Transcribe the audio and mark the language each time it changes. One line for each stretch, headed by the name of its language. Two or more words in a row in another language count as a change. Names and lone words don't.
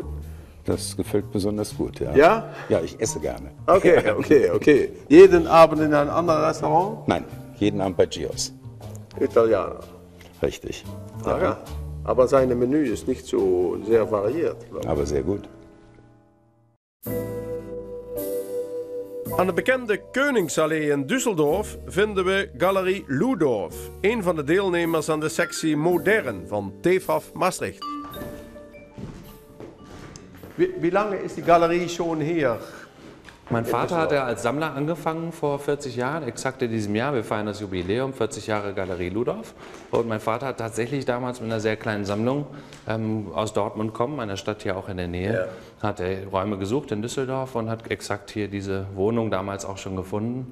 German: Das gefällt besonders gut, ja. Ja? Ja, ich esse gerne. Okay. Jeden Abend in ein anderes Restaurant? Nein, jeden Abend bei Gios. Italiener. Richtig. Ja. Aber sein Menü ist nicht so sehr variiert. Aber sehr gut.
Dutch: Aan de bekende Koningsallee in Düsseldorf vinden we Galerie Ludorf, een van de deelnemers aan de sectie Modern van TFAF Maastricht.
German: Wie lange ist die Galerie schon hier? Mein Vater hat ja als Sammler angefangen vor 40 Jahren, exakt in diesem Jahr. Wir feiern das Jubiläum, 40 Jahre Galerie Ludorf. Und mein Vater hat tatsächlich damals mit einer sehr kleinen Sammlung aus Dortmund kommen, einer Stadt hier auch in der Nähe, hat er Räume gesucht in Düsseldorf und hat exakt hier diese Wohnung damals auch schon gefunden.